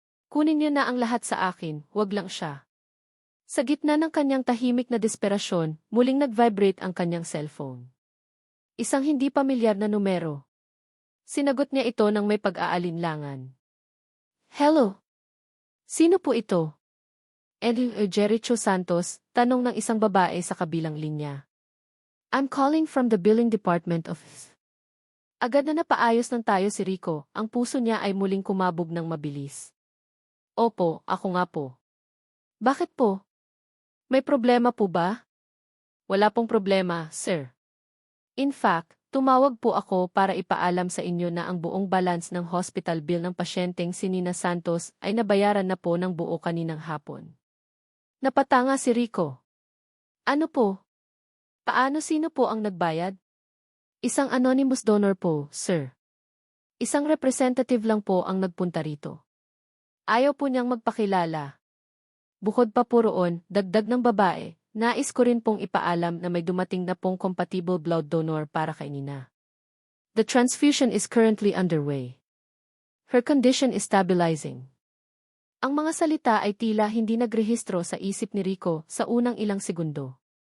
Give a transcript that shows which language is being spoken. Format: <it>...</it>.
<tl>Kunin niyo na ang lahat sa akin, wag lang siya. Sa gitna ng kanyang tahimik na desperasyon, muling nag-vibrate ang kanyang cellphone. Isang hindi pamilyar na numero. Sinagot niya ito ng may pag-aalinlangan. Hello? Sino po ito? Jericho Santos, tanong ng isang babae sa kabilang linya.</tl> <en>I'm calling from the billing department of...</en> <tl>Agad na napaayos ng tayo si Rico, ang puso niya ay muling kumabog ng mabilis. Opo, ako nga po. Bakit po? May problema po ba? Wala pong problema, sir.</tl> <en>In fact,</en> <tl>tumawag po ako para ipaalam sa inyo na ang buong balance ng hospital bill ng pasyenteng si Nina Santos ay nabayaran na po ng buo kaninang hapon. Napatanga si Rico. Ano po? Paano sino po ang nagbayad? Isang anonymous donor po, sir. Isang representative lang po ang nagpunta rito. Ayaw po niyang magpakilala. Bukod pa po roon, dagdag ng babae, nais ko rin pong ipaalam na may dumating na pong compatible blood donor para kay Nina.</tl> <en>The transfusion is currently underway. Her condition is stabilizing.</en> <tl>Ang mga salita ay tila hindi nagrehistro sa isip ni Rico sa unang ilang segundo.</tl>